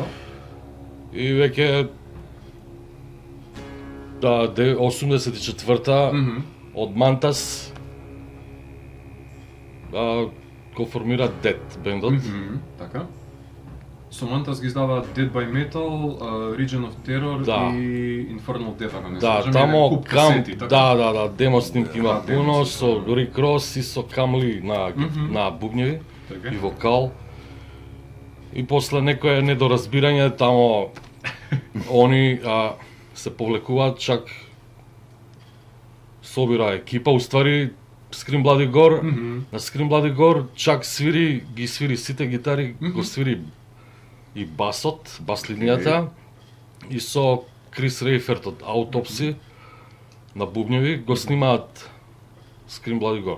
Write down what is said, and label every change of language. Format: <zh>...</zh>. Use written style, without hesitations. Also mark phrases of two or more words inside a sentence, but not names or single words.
<mk>И веќе 84-та од Мантас го формира Dead бендот. Така. Со Мантас ги издава Dead by Metal, Region of Terror и Infernal Death, ако не се лажам. тамо касети, така? демо снимки има пуно со Рик Рос и со Камли на бубњеви Така. и вокал. И после некое недоразбирање тамо они се повлекуваат, чак собира екипа, уствари Scream Bloody Gore, на Scream Bloody Gore чак ги свири сите гитари, го свири и басот, бас линијата, и со Крис Рейферт од Autopsy на бубњеви го снимаат Scream Bloody Gore.</mk>